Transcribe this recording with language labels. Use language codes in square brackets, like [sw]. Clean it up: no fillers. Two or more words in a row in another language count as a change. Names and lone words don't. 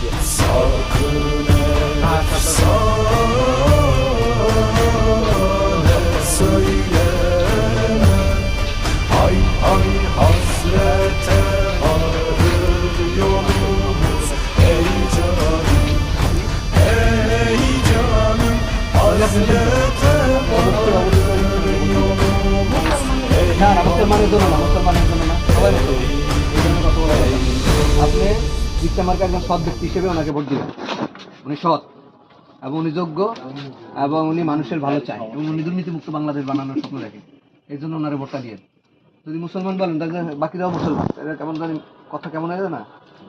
[tr] sakın efsane söyleme. Hay hay hasrete varır yolumuz. Ey canım, ey canım, hasrete varır yolumuz. [bn] না না মুসলমানের জন্য না, মুসলমানের জন্য না, সবাই মুসলমান। এই জন্য কথা বলা যাবে না। আপনি রিক্সা মার্কা একজন সৎ ব্যক্তি হিসেবে ওনাকে ভোট দিবেন। উনি সৎ এবং উনি যোগ্য এবং উনি মানুষের ভালো চায় এবং উনি দুর্নীতিমুক্ত বাংলাদেশ বানানোর স্বপ্ন দেখে। এই জন্য ওনারে ভোটটা দিয়ে যদি মুসলমান বলেন তাহলে বাকিরাও মুসলমান, এটা কেমন জানি কথা কেমন হয়ে যায় না?